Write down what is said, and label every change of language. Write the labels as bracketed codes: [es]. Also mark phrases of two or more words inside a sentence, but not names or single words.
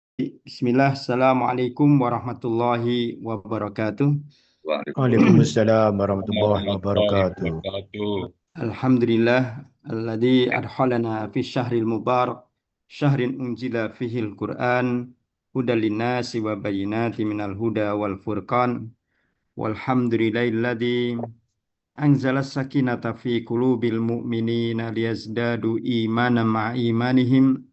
[ar] بسم الله، السلام عليكم ورحمة الله وبركاته. وعليكم السلام ورحمة الله warahmatullahi wabarakatuh. wabarakatuh. الحمد لله، الذي أدخلنا في الشهر المبارك، شهر أنزل فيه القرآن، هدى للناس وبينات من الهدى والفرقان، والحمد لله الذي أنزل السكينة في قلوب المؤمنين ليزدادوا إيمانا مع إيمانهم.